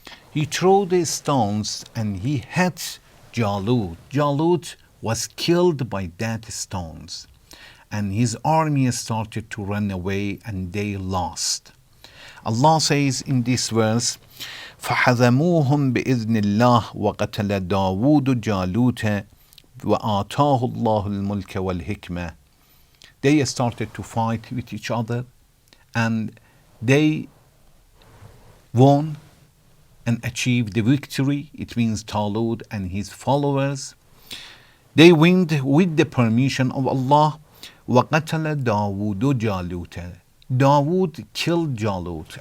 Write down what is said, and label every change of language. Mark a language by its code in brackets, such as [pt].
[en] He threw the stones and he hit Jalut. Jalut was killed by that stones. And his army started to run away and they lost. Allah says in this verse, [ar] فحزموهم بإذن الله وقتل داود جالوت وآتاه الله الملك والحكمة. [en] They started to fight with each other and they won and achieved the victory. It means Talut and his followers. They went with the permission of Allah. [ar] وَقَتَلَ دَاوُودُ جَالُوتَ. [en] Dawood killed Jalut.